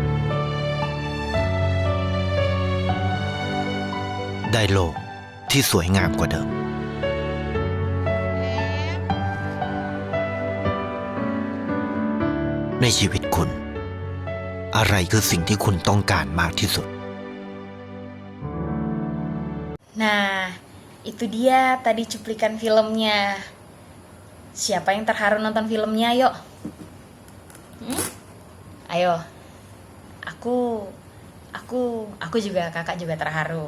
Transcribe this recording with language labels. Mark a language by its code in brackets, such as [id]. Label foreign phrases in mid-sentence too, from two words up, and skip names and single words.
[th] ได้โลกที่สวยงามกว่าเดิม ในชีวิตคุณ อะไรคือสิ่งที่คุณต้องการมากที่สุด [id] Nah, itu dia tadi cuplikan filmnya. Siapa yang terharu nonton filmnya? Yuk. Ayo. Aku juga, kakak juga terharu.